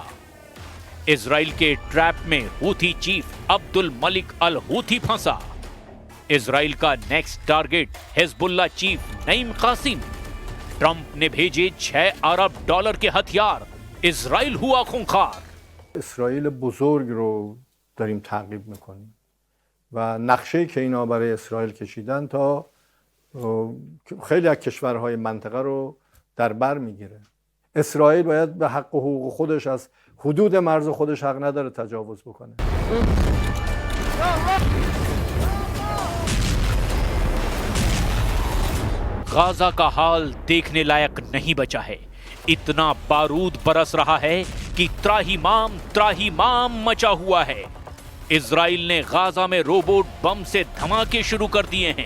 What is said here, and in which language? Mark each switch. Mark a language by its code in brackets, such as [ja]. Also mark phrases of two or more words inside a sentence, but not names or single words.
[hi] इजराइल के ट्रैप में हूथी चीफ अब्दुल मलिक अल हूथी फंसा। इजराइल का [en] next target [hi] हिजबुल्लाह चीफ नईम कासिम। ट्रंप ने भेजे 6 अरब डॉलर के हथियार। इजराइल हुआ खूंखार। [fa] اسرائیل بزرگ رو داریم تعقیب میکنیم و نقشه‌ای که اینا برای اسرائیل کشیدن تا خیلی از کشورهای منطقه رو در بر میگیره. اسرائیل باید به حق و حقوق خودش از حدود مرز خودش حق نداره تجاوز بکنه. [hi] गाजा का हाल देखने लायक नहीं बचा है। इतना बारूद बरस रहा है कि त्राहीमाम मचा हुआ है। इजराइल ने गाजा में रोबोट बम से धमाके शुरू कर दिए हैं।